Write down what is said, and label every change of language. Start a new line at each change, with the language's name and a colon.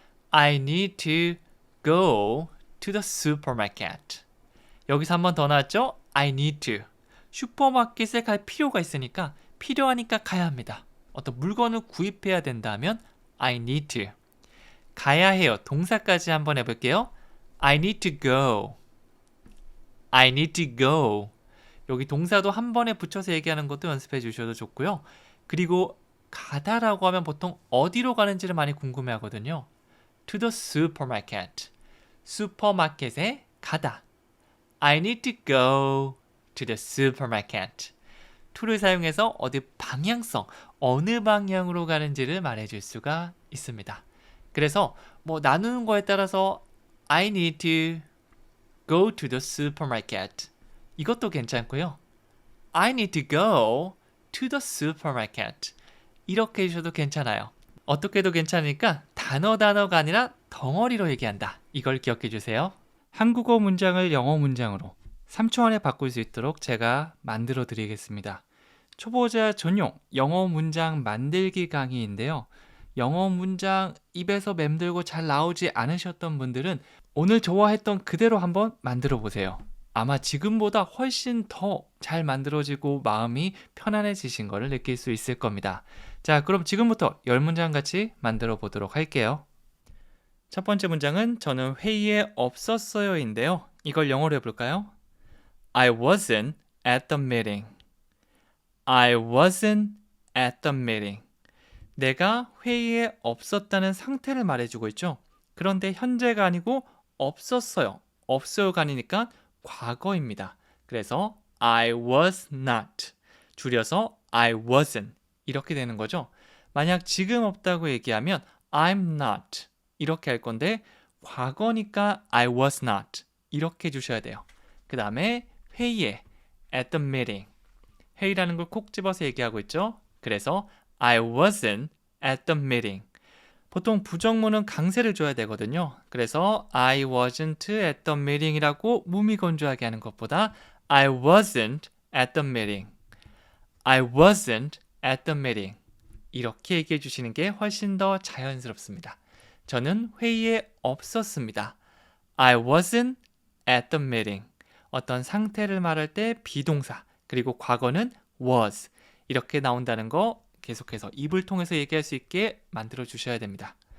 English: I need to go to the supermarket.
Korean: 여기서 한 번 더 나왔죠?
English: I need to.
Korean: 슈퍼마켓에 갈 필요가 있으니까 필요하니까 가야 합니다. 어떤 물건을 구입해야 된다면
English: I need to.
Korean: 가야 해요. 동사까지 한번 해볼게요.
English: I need to go. I need to go.
Korean: 여기 동사도 한 번에 붙여서 얘기하는 것도 연습해 주셔도 좋고요. 그리고 가다라고 하면 보통 어디로 가는지를 많이 궁금해 하거든요.
English: To the supermarket.
Korean: 슈퍼마켓에 가다.
English: I need to go to the supermarket.
Korean: to를 사용해서 어디 방향성, 어느 방향으로 가는지를 말해줄 수가 있습니다. 그래서 뭐 나누는 거에 따라서
English: I need to go to the supermarket.
Korean: 이것도 괜찮고요.
English: I need to go to the supermarket.
Korean: 이렇게 해주셔도 괜찮아요. 어떻게 해도 괜찮으니까 단어가 아니라 덩어리로 얘기한다. 이걸 기억해 주세요. 한국어 문장을 영어 문장으로 3초 안에 바꿀 수 있도록 제가 만들어 드리겠습니다. 초보자 전용 영어 문장 만들기 강의인데요. 영어 문장 입에서 맴돌고 잘 나오지 않으셨던 분들은 오늘 저와 했던 그대로 한번 만들어 보세요. 아마 지금보다 훨씬 더 잘 만들어지고 마음이 편안해지신 것을 느낄 수 있을 겁니다. 자, 그럼 지금부터 10문장 같이 만들어 보도록 할게요. 첫 번째 문장은 저는 회의에 없었어요인데요. 이걸 영어로 해볼까요?
English: I wasn't at the meeting. I wasn't at the meeting.
Korean: 내가 회의에 없었다는 상태를 말해주고 있죠. 그런데 현재가 아니고 없었어요. 없어요가 아니니까 과거입니다.
English: 그래서 I was not.
Korean: 줄여서
English: I wasn't.
Korean: 이렇게 되는 거죠. 만약 지금 없다고 얘기하면
English: I'm not.
Korean: 이렇게 할 건데 과거니까
English: I was not.
Korean: 이렇게 해주셔야 돼요. 그 다음에 회의에
English: at the meeting.
Korean: 회의라는 걸 콕 집어서 얘기하고 있죠.
English: 그래서 I wasn't at the meeting.
Korean: 보통 부정문은 강세를 줘야 되거든요. 그래서
English: I wasn't at the meeting
Korean: 이라고 무미건조하게 하는 것보다 I wasn't at the meeting.
English: I wasn't at the meeting.
Korean: 이렇게 얘기해 주시는 게 훨씬 더 자연스럽습니다. 저는 회의에 없었습니다.
English: I wasn't at the meeting.
Korean: 어떤 상태를 말할 때 비동사, 그리고 과거는 was. 이렇게 나온다는 거 계속해서 입을 통해서 얘기할 수 있게 만들어 주셔야 됩니다.